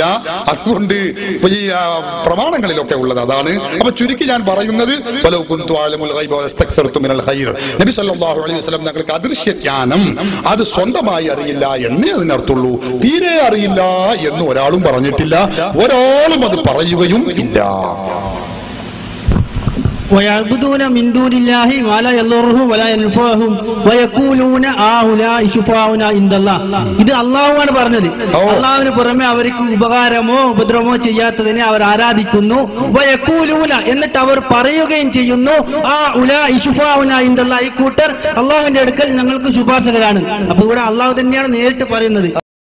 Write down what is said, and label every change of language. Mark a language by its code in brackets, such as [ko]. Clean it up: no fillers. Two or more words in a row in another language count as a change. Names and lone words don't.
[ml] അതുകൊണ്ട് ഈ പ്രമാണങ്ങളിലൊക്കെ ഉള്ളത് അതാണ്. അപ്പൊ ചുരുക്കി ഞാൻ പറയുന്നത്, നബി [ar] صلى الله عليه وسلم [ml] ഞങ്ങൾക്ക് അദൃശ്യ ജ്ഞാനം അത് സ്വന്തമായി അറിയില്ല എന്നേ അതിനർത്ഥുള്ളൂ. തീരെ അറിയില്ല എന്ന് ഒരാളും പറഞ്ഞിട്ടില്ല, ഒരാളും അത് പറയുകയും ഇല്ല. [ar] ويعبدون من دون الله ما لا يضرهم ولا ينفعهم ويقولون هؤلاء شفعاؤنا عند الله. [ml] ഇത് അല്ലാഹുവാണ് പറഞ്ഞത്. അല്ലാഹുവിന് പുറമെ അവർക്ക് ഉപകാരമോ ഉപദ്രവമോ ചെയ്യാത്തതിനെ അവർ ആരാധിക്കുന്നു. വയഖൂലൂന, എന്നിട്ട് അവർ പറയുകയും ചെയ്യുന്നു, [ar] ഹؤلاء شفعاؤنا عند الله, [ml] ഈ കൂട്ടർ അല്ലാഹുവിന്റെ അടുക്കൽ ഞങ്ങൾക്ക് ശുപാർശകരാണ്. അപ്പോൾ ഇവിടെ അല്ലാഹു തന്നെയാണ് നേരിട്ട് പറയുന്നത്.